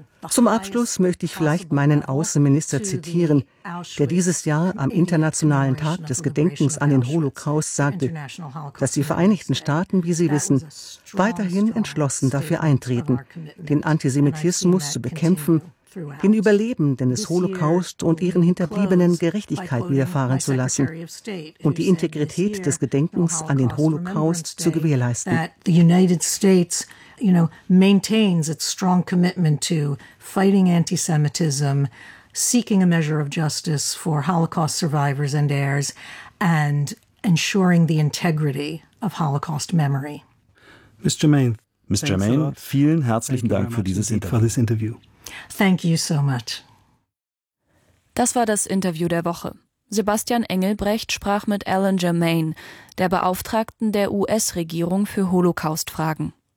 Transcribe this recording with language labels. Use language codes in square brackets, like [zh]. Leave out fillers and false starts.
[de] Zum Abschluss möchte ich vielleicht meinen Außenminister zitieren, der dieses Jahr am Internationalen Tag des Gedenkens an den Holocaust sagte, dass die Vereinigten Staaten, wie Sie wissen, weiterhin entschlossen dafür eintreten, den Antisemitismus zu bekämpfen, den Überlebenden des Holocaust und ihren Hinterbliebenen Gerechtigkeit widerfahren zu lassen und die Integrität des Gedenkens an den Holocaust zu gewährleisten. [en] The United States, you know, maintains its strong commitment to fighting antisemitism, seeking a measure of justice for Holocaust survivors and heirs and ensuring the integrity of Holocaust memory. [de] Ms. Germain, vielen herzlichen Dank für dieses Interview. [en] Thank you so much. [de] Das war das Interview der Woche. Sebastian Engelbrecht sprach mit Alan Germain, der Beauftragten der US-Regierung für Holocaust-Fragen.